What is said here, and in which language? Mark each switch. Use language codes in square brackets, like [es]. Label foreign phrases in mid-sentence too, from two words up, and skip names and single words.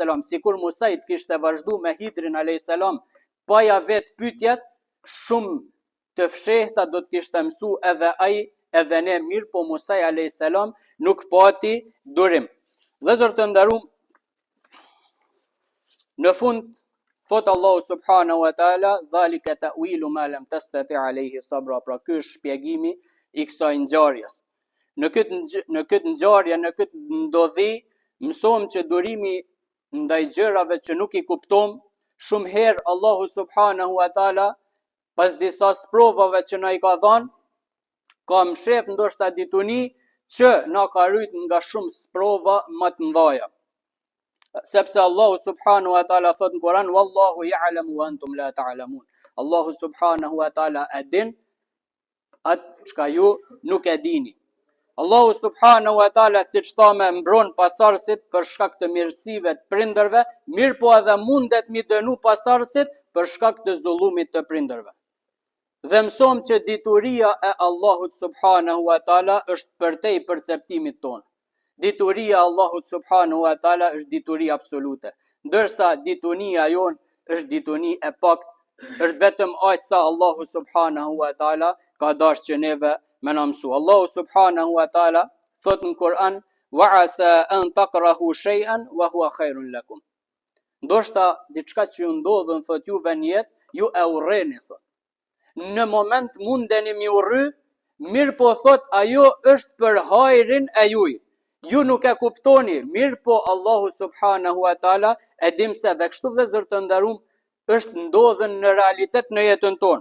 [sq] Sikur Musajt kishte vazhdu me Hidrin a.s. pa ja vetë pyetjet, shumë të fshehta do të kishte mësu edhe ai edhe ne, mirë po Musaj a.s. nuk pati durim. Vëllezër të nderuam, në fund thot Allahu [ar] سبحانه وتعالى, "ذلك تأويل ما لم تسطع عليه صبرا", [sq] pra ky është shpjegimi i kësaj ngjarjes. Në këtë ngjarje, në këtë ndodhi, mësojmë që durimi ndaj gjërave që nuk i kuptojmë, shumë herë Allahu [ar] سبحانه وتعالى [sq] pas disa sprovave që na i ka dhënë, ka mshef ndoshta dituni që na ka rrit nga shumë sprova më të mëdha. Sepse Allahu [ar] سبحانه وتعالى [sq] thot në Kur'an, [ar] "والله يعلم وأنتم لا تعلمون". [sq] Allahu [ar] سبحانه وتعالى [sq] e din atë çka ju nuk e dini. Allahu [ar] سبحانه وتعالى, [sq] siç thamë, mbron pasardhësit për shkak të mirësive të prindërve, mirë po edhe mundet mi dënu pasardhësit për shkak të zullumit të prindërve. Dhe mësojmë që dituria e Allahut [ar] سبحانه وتعالى [sq] është përtej perceptimit tonë. Dituria e Allahut [ar] سبحانه وتعالى [sq] është dituri absolute, ndërsa ditunia jon është dituni e pakt, është vetëm aq sa Allahu [ar] سبحانه وتعالى [sq] ka dashur që neve me na mësu. Allahu [ar] سبحانه وتعالى [sq] thot në Kur'an, [ar] "وعسى أن تكرهوا شيئا وهو خير لكم". [sq] Ndoshta diçka që ju ndodhën thot juve në jetë, ju e urreni thot. Në moment mundeni mi urry, mirë po thot ajo është për hajrin e juj. Ju nuk e kuptoni, mirë po Allahu [ar] سبحانه وتعالى [sq] e dim se dhe kështu vëllezër të nderuam është ndodhen në realitet në jetën tonë.